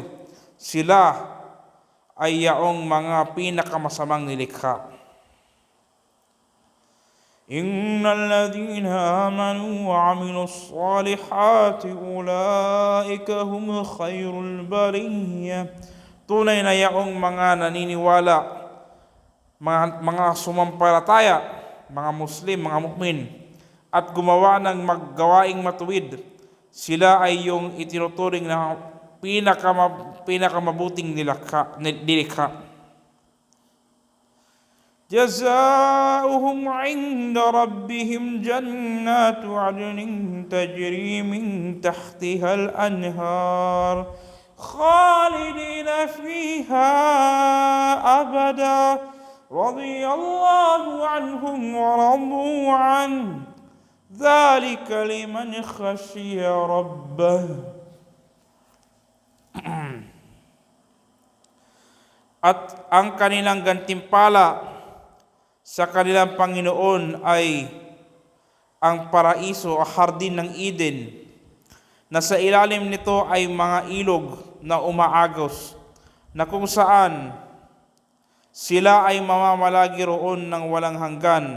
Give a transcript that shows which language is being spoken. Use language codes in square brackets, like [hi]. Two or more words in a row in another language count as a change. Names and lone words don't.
[tl] Sila ay yaong mga pinakamasamang nilikha. [ar] إن الذين آمنوا وعملوا الصالحات أولئك هم خير البرية. [tl] Tunay na yaong mga naniniwala, mga sumampalataya, mga Muslim, mga mukmin, at gumawa ng maggawaing matuwid, sila ay yung itinuturing na pinakamabuting nilikha. [ar] جزاؤهم عند ربهم جنات عدن تجري من تحتها الأنهار خالدين فيها أبدا رضي الله عنهم ورضوا عن ذلك لمن خشي ربه. [tl] At ang kanilang gantimpala sa kanilang Panginoon ay ang paraiso o hardin ng Eden, na sa ilalim nito ay mga ilog na umaagos na kung saan sila ay mamamalagi roon ng walang hanggan.